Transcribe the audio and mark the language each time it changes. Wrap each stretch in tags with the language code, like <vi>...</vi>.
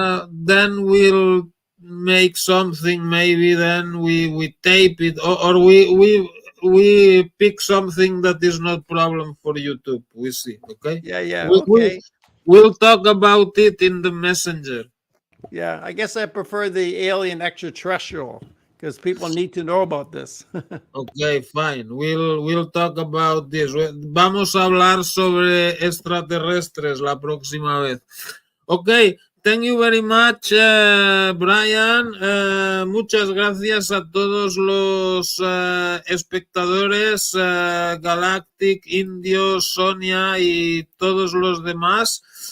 <en>Then we'll make something. Maybe then we tape it, or we pick something that is not problem for YouTube. We see. Okay. Yeah, We, okay. we'll talk about it in the messenger. Yeah, I guess I prefer the alien extraterrestrial because people need to know about this. Okay, fine. We'll talk about this.</en> <es>Vamos a hablar sobre extraterrestres la próxima vez.</es> <en>Okay, thank you very much, Brian.</en> <es>Muchas gracias a todos los espectadores, Galactic, Indio, Sonia y todos los demás.</es>